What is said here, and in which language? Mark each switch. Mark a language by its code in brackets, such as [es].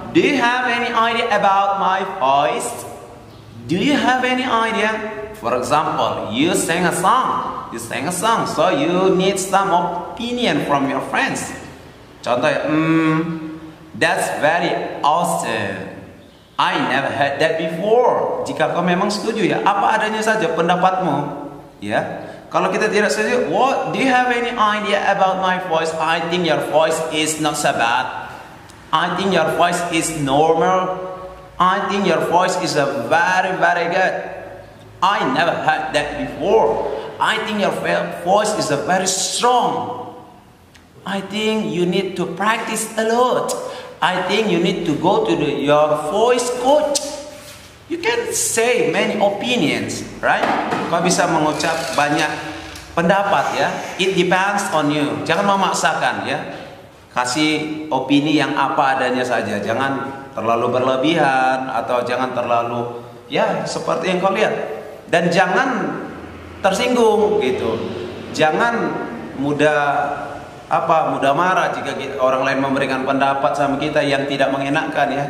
[en] Do you have any idea about my voice? Do you have any idea? For example, you sing a song. You sing a song, so you need some opinion from your friends. [id] Contoh ya, [en] that's very awesome. I never heard that before. [id] Jika kau memang setuju ya, apa adanya saja pendapatmu. Ya, kalau kita tidak setuju, [en] what do you have any idea about my voice? I think your voice is not so bad. I think your voice is normal. I think your voice is a very, very good. I never heard that before. I think your voice is a very strong. I think you need to practice a lot. I think you need to go to your voice coach. You can say many opinions, right? [id] Kau bisa mengucap banyak pendapat ya. [en] It depends on you. [id] Jangan memaksakan ya. Kasih opini yang apa adanya saja. Jangan terlalu berlebihan atau jangan terlalu ya seperti yang kau lihat. Dan jangan tersinggung gitu. Jangan mudah marah jika orang lain memberikan pendapat sama kita yang tidak mengenakan ya.